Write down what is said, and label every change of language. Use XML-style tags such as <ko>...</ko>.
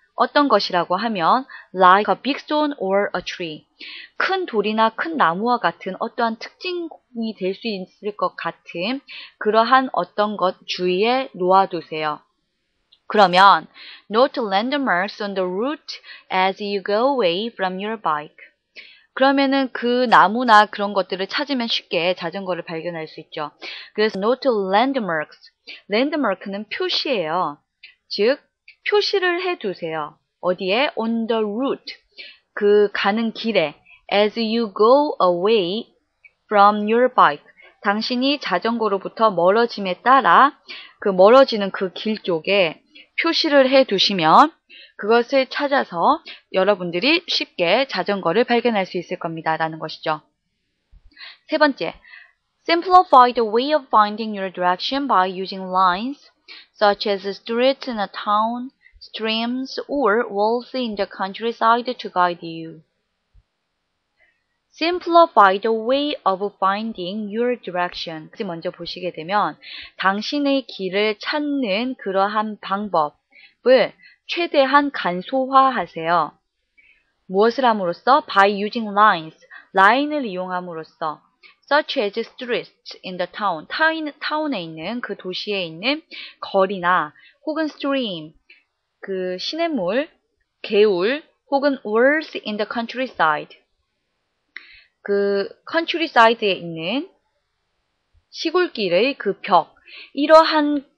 <ko>어떤 것이라고 하면</ko> <en>like a big stone or a tree,</en> <ko>큰 돌이나 큰 나무와 같은 어떠한 특징이 될 수 있을 것 같은 그러한 어떤 것 주위에 놓아두세요. 그러면</ko> <en>note landmarks on the route as you go away from your bike.</en> <ko>그러면은 그 나무나 그런 것들을 찾으면 쉽게 자전거를 발견할 수 있죠.</ko> <en>그래서 note landmarks.</en> <ko>landmark는 표시예요. 즉 표시를 해두세요. 어디에?</ko> <en>On the route.</en> <ko>그 가는 길에.</ko> <en>As you go away from your bike.</en> <ko>당신이 자전거로부터 멀어짐에 따라 그 멀어지는 그 길 쪽에 표시를 해두시면 그것을 찾아서 여러분들이 쉽게 자전거를 발견할 수 있을 겁니다. 라는 것이죠. 세 번째,</ko> <en>simplify the way of finding your direction by using lines such as streets in a town, streams, or walls in the countryside to guide you. Simplify the way of finding your direction.</en> <ko>먼저 보시게 되면 당신의 길을 찾는 그러한 방법을 최대한 간소화하세요. 무엇을 함으로써?</ko> <en>By using lines.</en> <ko>라인을 이용함으로써.</ko> <en>Such as streets in the town.</en> <ko>타운에 있는 그 도시에 있는 거리나 혹은 stream, 그 시냇물, 개울, 혹은</ko> <en>walls in the countryside.</en> <ko>그 countryside에 있는 시골길의 그 벽, 이러한</ko>